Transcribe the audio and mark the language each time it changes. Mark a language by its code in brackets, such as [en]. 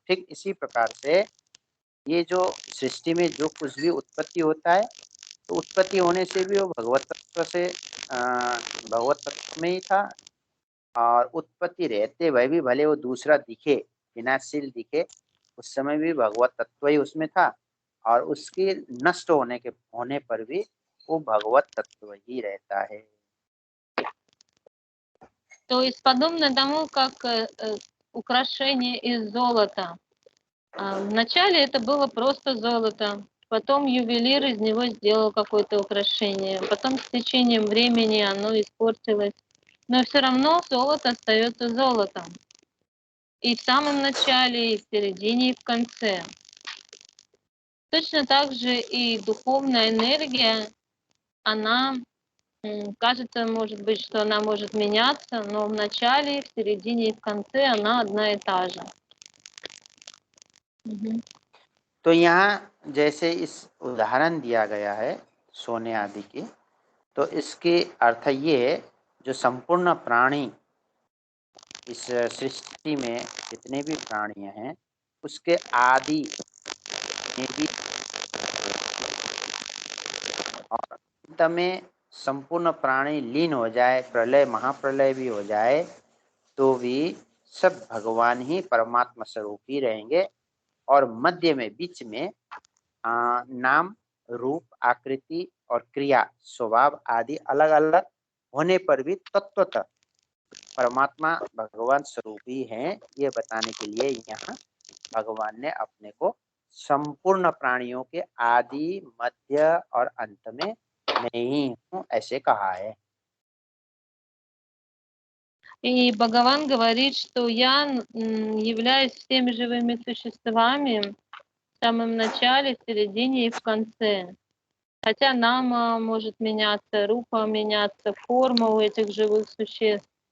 [hi] ठीक इसी प्रकार से ये जो सृष्टि में जो कुछ भी उत्पत्ति होता है, तो उत्पत्ति होने से भी वो भगवत तत्व से भगवत तत्व में ही था, और उत्पत्ति रहते हुए भी भले वो दूसरा दिखे, विनाशशील दिखे, उस समय भी भगवत तत्व ही उसमें था, और उसके नष्ट होने पर भी वो भगवत तत्व ही रहता है। [ru] То есть подобно тому, как украшение из золота. Вначале это было просто золото, потом ювелир из него сделал какое-то украшение, потом с течением времени оно испортилось, но все равно золото остается золотом. И в самом начале, и в середине, и в конце. Точно так же и духовная энергия, она, кажется, может быть, что она может меняться, но в начале, в середине и в конце она одна и та же. [hi] तो यहाँ जैसे इस उदाहरण दिया गया है सोने आदि की, तो इसके अर्थ ये है, जो संपूर्ण प्राणी इस सृष्टि में जितने भी प्राणी हैं, उसके आदि में भी और अंत में संपूर्ण प्राणी लीन हो जाए, प्रलय महाप्रलय भी हो जाए, तो भी सब भगवान ही परमात्मा स्वरूप ही रहेंगे। और मध्य में, बीच में नाम, रूप, आकृति और क्रिया, स्वभाव आदि अलग अलग होने पर भी तत्वतः परमात्मा भगवान स्वरूप ही हैं, ये बताने के लिए यहाँ भगवान ने अपने को संपूर्ण प्राणियों के आदि, मध्य और अंत में मैं ही हूँ ऐसे कहा है। [ru] И Бхагаван говорит, что я являюсь всеми живыми существами в самом начале, в середине и в конце. Хотя нама может меняться, рупа меняться, форма у этих живых существ.